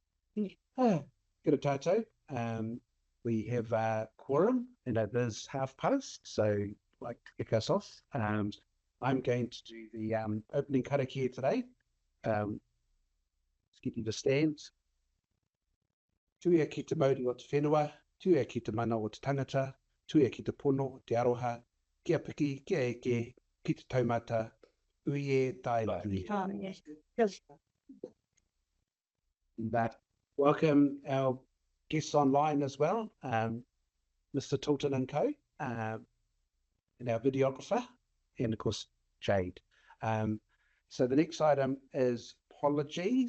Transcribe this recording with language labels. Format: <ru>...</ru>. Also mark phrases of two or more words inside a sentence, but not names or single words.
<mi>Kia ora tātou.</mi> <en>We have a quorum and it is past, so I'd like to kick us off. I'm going to do the opening karakia today. Let's get you to stand.</en> <mi>Tuia ki te mauri o te whenua, tuia ki te mana o te tangata, tuia ki te pono, te aroha, kia piki, kia eke, ki te taumata, uie tai tui.</mi> <en>But welcome our guests online as well, Mr. Tilton and Co, and our videographer, and of course Jade. So the next item is apologies.</en>